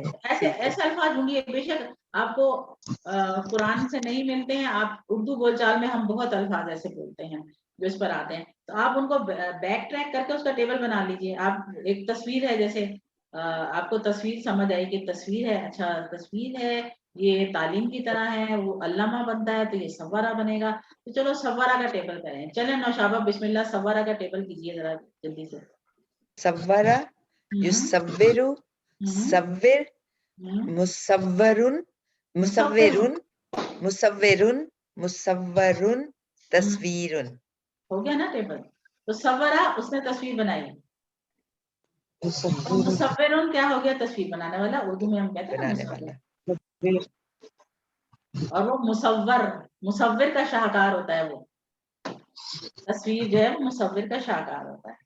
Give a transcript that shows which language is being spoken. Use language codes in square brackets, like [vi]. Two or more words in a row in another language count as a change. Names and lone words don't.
[ur] ایسے ایسے الفاظ ڈھونڈیے. بے شک آپ کو قرآن سے نہیں ملتے ہیں, آپ اردو بول چال میں ہم بہت الفاظ ایسے بولتے ہیں جو اس پر آتے ہیں, تو آپ ان کو بیک ٹریک کر کے اس کا ٹیبل بنا لیجئے. آپ ایک تصویر ہے, جیسے آپ کو تصویر سمجھ آئی کہ تصویر ہے, اچھا تصویر ہے یہ تعلیم کی طرح ہے, وہ علامہ بنتا ہے تو یہ سوارہ بنے گا. تو چلو سوارہ کا ٹیبل کریں. چلیں نوشابہ بسم اللہ سوارہ کا ٹیبل کیجیے ذرا جلدی سے. [ar] صورہ یصور صور مصورن مصورن مصورن مصورن تصویرن. [ur] ہو گیا نا ٹیبل. تو سورا اس نے تصویر بنائی, اور مصورن کیا ہو گیا؟ تصویر بنانے والا. اردو میں ہم کہتے ہیں نا بنانے مصور. والا. اور وہ مصور کا شاہکار ہوتا ہے. وہ تصویر جو ہے وہ مصور کا شاہکار ہوتا ہے.